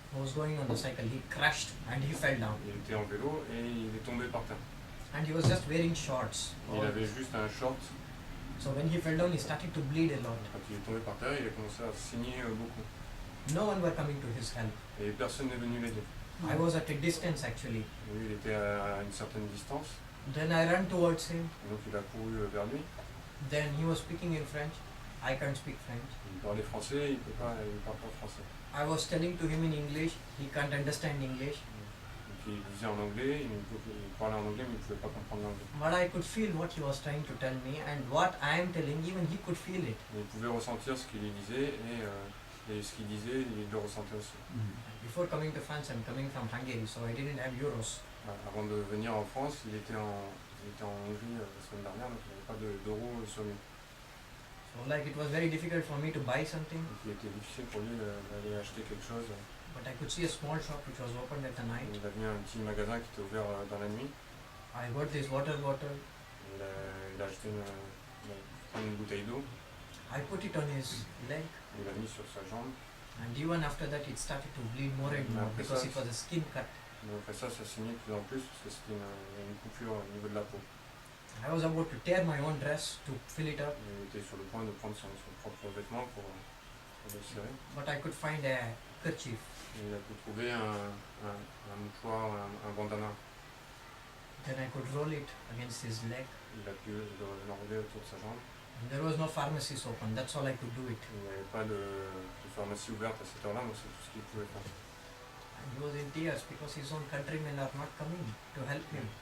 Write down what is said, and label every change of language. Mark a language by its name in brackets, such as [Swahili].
[English] Who was going on the cycle. He crashed and he fell down. [French] Il était en vélo et il est tombé par terre. [English] And he was just wearing shorts. [French] Il avait juste un short. [English] So when he fell down, he started to bleed a lot. [French] Quand il est tombé par terre, il a commencé à saigner beaucoup. [English] No one were coming to his help. [French] Et personne n'est venu l'aider. [English] I was at a distance actually. [French] Lui, il était à une certaine distance. [English] Then I ran towards him. [French] Et donc il a couru vers lui. [English] Then he was speaking in French. I can't speak French. [French] Il parlait français, il parle pas français. [English] I was telling to him in English. He can't understand English. [French] Donc il disait en anglais, il parlait en anglais, mais il ne pouvait pas comprendre l'anglais. [English] But I could feel what he was trying to tell me, and what I am telling, even he could feel it. [French] Mais il pouvait ressentir ce qu'il disait et ce qu'il disait, il le ressentait aussi. [English] Before coming to France, I'm coming from Hungary, so I didn't have euros. [French] Avant de venir en France, il était en Hongrie la semaine dernière, donc il n'y avait pas d'euros sur lui. [English] So like it was very difficult for me to buy something. [French] Donc il était difficile pour lui d'aller acheter quelque chose. [English] But I could see a small shop which was opened at the night. [French] Il a vu un petit magasin qui était ouvert dans la nuit. [English] I got this water bottle. [French] Il a acheté une bouteille d'eau. [English] I put it on his leg. [French] Il l'a mis sur sa jambe. [English] And even after that it started to bleed more and more because it was a skin cut. [French] Mais après ça saignait de plus en plus parce que c'était une coupure au niveau de la peau. [English] I was about to tear my own dress to fill it up. [French] Il était sur le point de prendre son propre vêtement pour le serrer. [English] But I could find a kerchief. [French] Et il a pu trouver un mouchoir, un bandana. [English] Then I could roll it against his leg. [French] Il a pu l'enrouler autour de sa jambe. [English] And there was no pharmacies open, that's all I could do it. [French] Il n'y avait pas de pharmacie ouverte à cette heure-là, donc c'est tout ce qu'il pouvait faire. [English] And he was in tears because his own countrymen are not coming to help him.